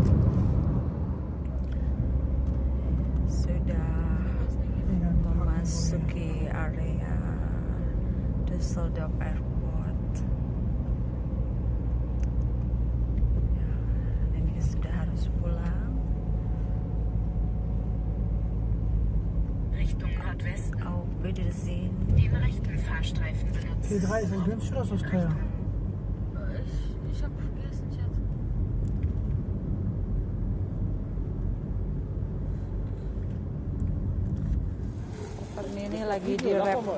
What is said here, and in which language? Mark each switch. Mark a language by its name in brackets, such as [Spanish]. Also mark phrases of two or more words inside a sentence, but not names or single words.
[Indonesian] Sudah memasuki area Düsseldorf Airport ya, ini sudah harus pulang. [German] Richtung Nordwesten. Auf Wiedersehen. Den rechten Fahrstreifen benutzen. T3 ist das günstig oder ist das teuer? Ich habe vergessen, Schatz. [Indonesian] Ini lagi di rep.